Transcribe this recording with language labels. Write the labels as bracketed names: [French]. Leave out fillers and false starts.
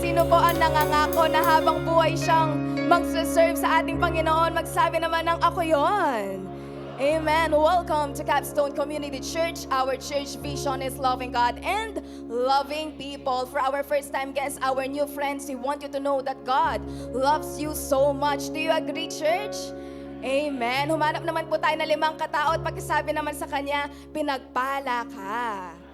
[Filipino] Sino po ang nangangako na habang buhay siyang magsaserve sa ating Panginoon? Magsabi naman ng ako yon. Amen. [English] Welcome to Capstone Community Church. Our church vision is loving God and loving people. For our first-time guests, our new friends, we want you to know that God loves you so much. Do you agree, church? Amen. [Filipino] Humanap naman po tayo na 5 katao at pagkasabi naman sa kanya, pinagpala ka.